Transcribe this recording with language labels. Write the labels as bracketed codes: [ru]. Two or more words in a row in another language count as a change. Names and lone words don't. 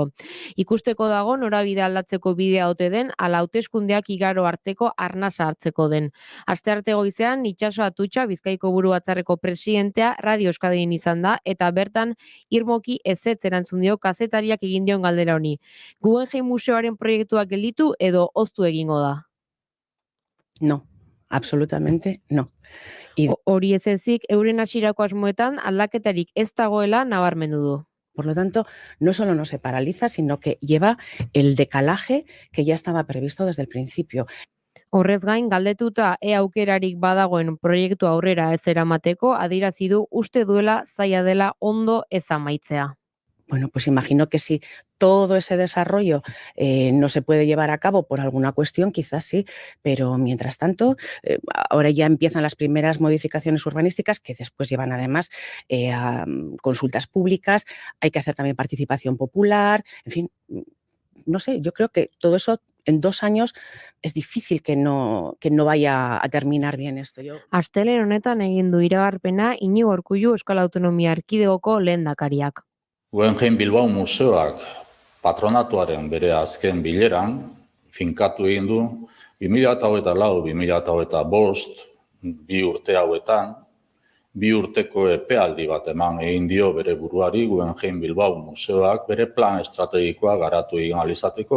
[eu] Ikusteko dago norabide aldatzeko bidea ote den ala hauteskundeak igaro arteko arnasa hartzeko den. Astearte goizean Itxaso Atutxa Bizkaiko Buru Batzarreko presidentea Radio Euskadin izan da eta bertan irmoki ezetz erantzun dio kazetariak egin dion galdera honi. Guggenheim Museoaren proiektuak gelditu edo oztu egingo da? [es] No, absolutamente no. [eu] Hori ez ezik, euren hasierako asmoetan aldaketarik ez dagoela nabarmendu du. [es] Por lo tanto, no solo no se paraliza, sino que lleva el decalaje que ya estaba previsto desde el principio. [eu] Horrez gain, galdetuta aukerarik badagoen proiektu aurrera ez eramateko, adierazi du uste duela zaila dela ondo ez amaitzea. [es] Bueno, pues imagino que si todo ese desarrollo no se puede llevar a cabo por alguna cuestión, quizás sí, pero mientras tanto, ahora ya empiezan las primeras modificaciones urbanísticas que después llevan además a consultas públicas, hay que hacer también participación popular, en fin, no sé, yo creo que todo eso en 2 años es difícil que no vaya a terminar bien esto. [eu] Astelehen honetan egin du iragarpena Iñigo Urkullu Euskal Autonomia Erkidegoko lehendakariak. Guggenheim Bilbao Museoak patronatuaren bere azken bileran finkatu egin du 2024-2025 2 urte hauetan 2 urteko epealdi bat eman egin dio bere buruari Guggenheim Bilbao Museoak bere plan estrategikoa garatu egin ahal izateko.